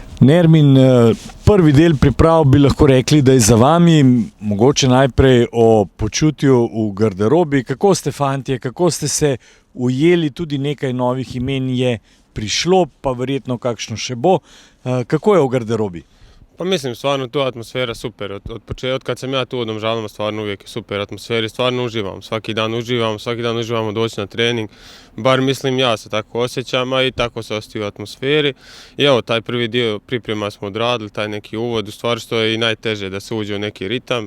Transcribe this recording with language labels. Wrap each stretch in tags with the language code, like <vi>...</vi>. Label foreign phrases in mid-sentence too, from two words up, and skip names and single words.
<sl>Nermin, prvi del priprav bi lahko rekli, da je za vami. Mogoče najprej o počutju v garderobi. Kako ste fantje, kako ste se ujeli, tudi nekaj novih imen je prišlo, pa verjetno kakšno še bo. Kako je v garderobi?</sl> <bs>Pa mislim, stvarno tu atmosfera super. Od kad sam ja tu u Domžalama, stvarno uvijek je super atmosfera i stvarno uživam. Svaki dan uživamo doći na trening. Bar mislim, ja se tako osjećam, a i tako se osjećam u atmosferi. I evo, taj prvi dio priprema smo odradili, taj neki uvod, u stvari što je i najteže da se uđe u neki ritam.</bs>